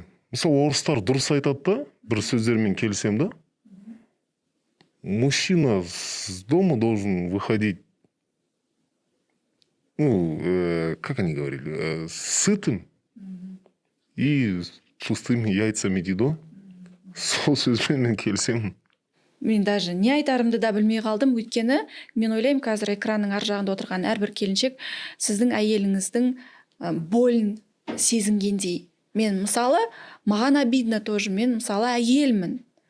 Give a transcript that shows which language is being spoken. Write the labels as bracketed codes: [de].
[kk] Мысалы, орыстар дұрыс айтады да, бір сөздермен келісем да. [ru] Мужчина с дома должен выходить, как они говорили, сытым и пустыми яйцами дейді. [kk] Сол сөзбен келісемін. Мен даже не айтарымды да білмей қалдым, өйткені мен ойлаймын, қазір экранның ар жағында отырған әрбір келіншек сіздің әйеліңіздің болын сезінгендей. Мен мысалы, маған [ru] обидно тоже, [kk] мен мысалы әйелмін.